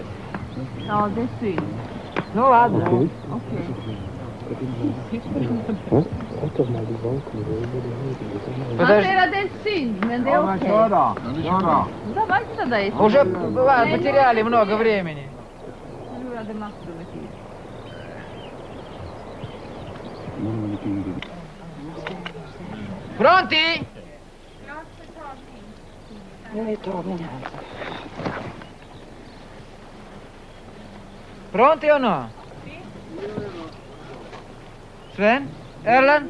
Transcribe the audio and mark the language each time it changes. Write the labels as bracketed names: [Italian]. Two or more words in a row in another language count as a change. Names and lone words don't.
[Swedish] Ja, det är synd. [Russian] Ну ладно. [Swedish] Okej. Han säger att det är synd, men det är okej. Kör då. [Russian] Давайте тогда если... Уже бывает, потеряли много времени. [Swedish] Förlorade massor med tid. [Italian] Pronti? [Swedish] Jag är tagen här. [Italian] Pronti o no? [Swedish] Sven? Erland?